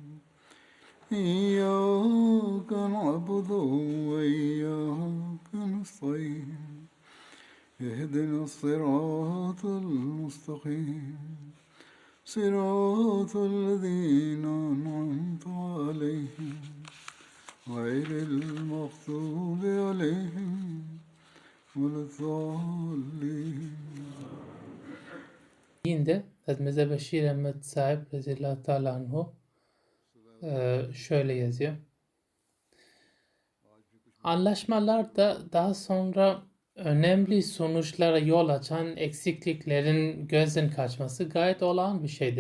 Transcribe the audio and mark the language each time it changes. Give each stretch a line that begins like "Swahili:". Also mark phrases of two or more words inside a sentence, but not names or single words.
Arabic: إياك نعبد وإياك نستعين اهدنا الصراط المستقيم صراط الذين أنعمت عليهم غير المغضوب عليهم ولا الضالين.
Turkish: Yine Hazreti Beşir Ahmet Sahip Rezilullah Teala Anhu şöyle yazıyor. Anlaşmalar da daha sonra önemli sonuçlara yol açan eksikliklerin gözden kaçması gayet olağan bir şeydir.